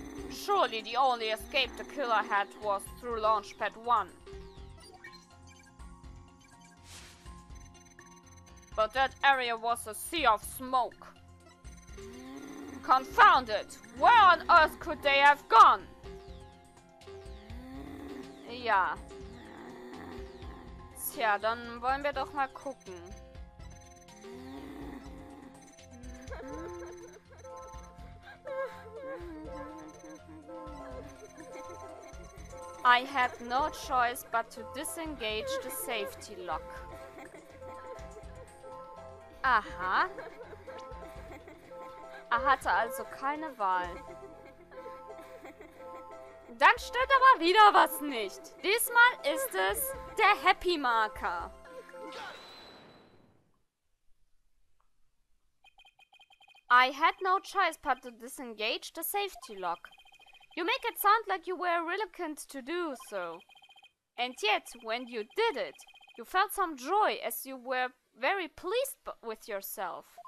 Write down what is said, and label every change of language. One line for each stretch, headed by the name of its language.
English: Surely the only escape the killer had was through launch pad 1. But that area was a sea of smoke. Confound it! Where on earth could they have gone?
German: Ja. Tja, dann wollen wir doch mal gucken.
English: I had no choice but to disengage the safety lock.
German: Aha. Er hatte also keine Wahl. Dann stimmt aber wieder was nicht. Diesmal ist es der Happy Marker.
English: I had no choice but to disengage the safety lock. You make it sound like you were reluctant to do so. And yet, when you did it, you felt some joy as you were very pleased with yourself.